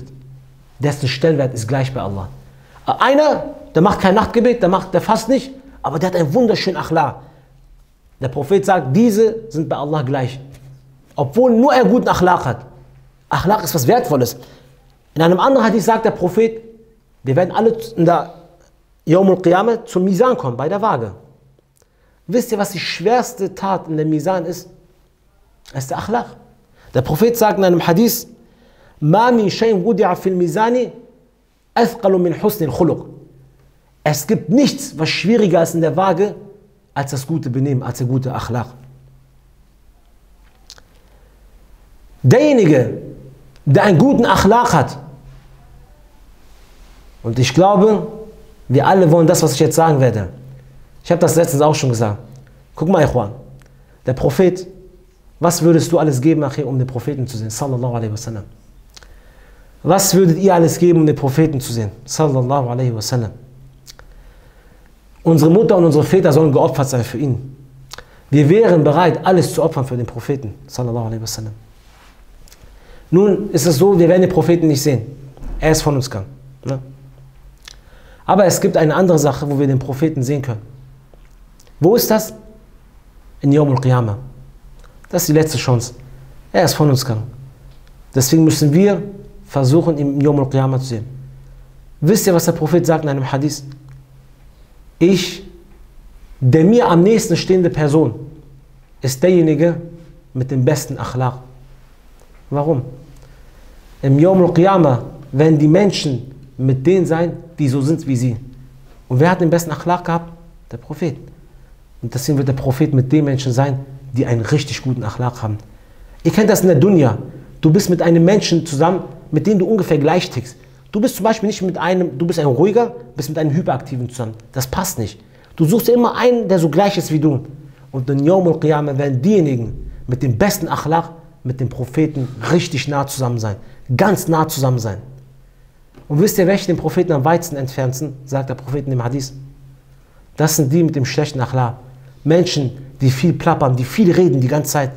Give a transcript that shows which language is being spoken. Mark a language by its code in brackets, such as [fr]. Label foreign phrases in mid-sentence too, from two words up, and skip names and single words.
[de] Dessen Stellenwert ist gleich bei Allah. Einer, der macht kein Nachtgebet, der fasst nicht, aber der hat einen wunderschönen Akhlaq. Der Prophet sagt, diese sind bei Allah gleich. Obwohl nur er guten Akhlaq hat. Akhlaq ist was Wertvolles. In einem anderen Hadith sagt der Prophet, wir werden alle in der [ar] يوم القيامة [de] zum Misan kommen, bei der Waage. Wisst ihr, was die schwerste Tat in der Misan ist? Es ist der Akhlaq. Der Prophet sagt in einem Hadith, [ar] ما من شيء وضع في الميزان أثقل من حسن الخلق. [de] Es gibt nichts, was schwieriger ist in der Waage, als das gute Benehmen, als der gute Akhlaq. Derjenige, der einen guten Akhlaq hat, und ich glaube, wir alle wollen das, was ich jetzt sagen werde. Ich habe das letztens auch schon gesagt. Guck mal, Ikhwan, der Prophet, was würdest du alles geben, um den Propheten zu sehen? [ar] صلى الله عليه وسلم. [de] Was würdet ihr alles geben, um den Propheten zu sehen? [ar] صلى الله عليه وسلم. [de] Unsere Mutter und unsere Väter sollen geopfert sein für ihn. Wir wären bereit, alles zu opfern für den Propheten. [ar] صلى الله عليه وسلم. [de] Nun ist es so, wir werden den Propheten nicht sehen. Er ist von uns gegangen. Ne? Aber es gibt eine andere Sache, wo wir den Propheten sehen können. Wo ist das? In [ar] يوم القيامة. [de] Das ist die letzte Chance. Er ist von uns gegangen. Deswegen müssen wir versuchen, ihn im [ar] يوم القيامة [de] zu sehen. Wisst ihr, was der Prophet sagt in einem Hadith? Der mir am nächsten stehende Person, ist derjenige mit dem besten Akhlaq. Warum? Im [ar] يوم القيامة [de] werden die Menschen mit denen sein, die so sind wie sie. Und wer hat den besten Akhlaq gehabt? Der Prophet. Und deswegen wird der Prophet mit den Menschen sein, die einen richtig guten Akhlaq haben. Ihr kennt das in der Dunya. Du bist mit einem Menschen zusammen, mit dem du ungefähr gleich tickst. Du bist zum Beispiel nicht mit einem, du bist ein ruhiger, bist mit einem hyperaktiven zusammen. Das passt nicht. Du suchst dir immer einen, der so gleich ist wie du. Und in [ar] يوم القيامة [de] werden diejenigen mit dem besten Akhlaq, mit dem Propheten richtig nah zusammen sein. Ganz nah zusammen sein. Und wisst ihr, welche den Propheten am weitesten entfernt sind? Sagt der Prophet in dem Hadith. Das sind die mit dem schlechten Akhlaq. Menschen, die viel plappern, die viel reden die ganze Zeit.